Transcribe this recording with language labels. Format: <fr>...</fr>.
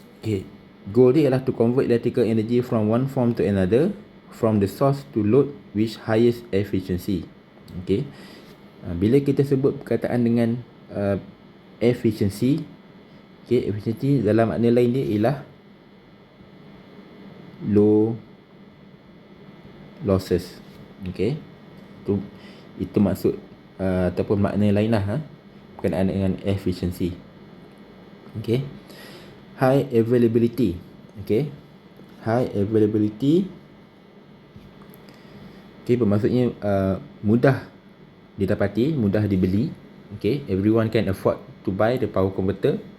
<en>Okay,</en> <ms>goal dia ialah</ms> <en>to convert electrical energy from one form to another, from the source to load with highest efficiency.</en> <ms>Okay, bila kita sebut perkataan dengan efficiency, okay, efficiency dalam makna lain dia ialah low losses. Okay, itu maksud ataupun makna lain lah berkenaan dengan efficiency.</ms> <en>Okay, high availability.</en> <ms>Okay, high availability, okay, bermaksudnya mudah didapati, mudah dibeli.</ms> <en>Okay, everyone can afford to buy the power converter.</en>